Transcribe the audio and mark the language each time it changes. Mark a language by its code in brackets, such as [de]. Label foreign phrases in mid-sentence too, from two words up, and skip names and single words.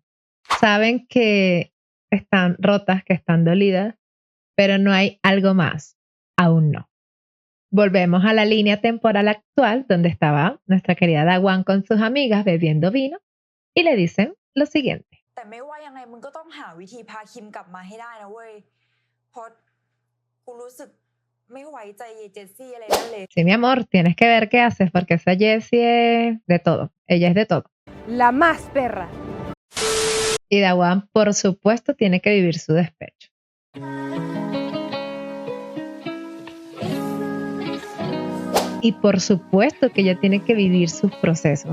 [es] Saben que están rotas, que están dolidas, pero no hay algo más. Aún no. Volvemos a la línea temporal actual donde estaba nuestra querida Dawan con sus amigas bebiendo vino y le dicen lo siguiente. [th] แต่ไม่ว่ายังไงมึงก็ต้องหาวิธีพาคิมกลับมาให้ได้นะเว้ยเพราะกูรู้สึกไม่ไว้ใจเยเจสซี่อะไรนั่นเลย [es] Sí, mi amor, tienes que ver qué haces porque esa Jessie es de todo. Ella es de todo. La más perra. Y Dawan, por supuesto, tiene que vivir su despecho. Y por supuesto que ella tiene que vivir sus procesos.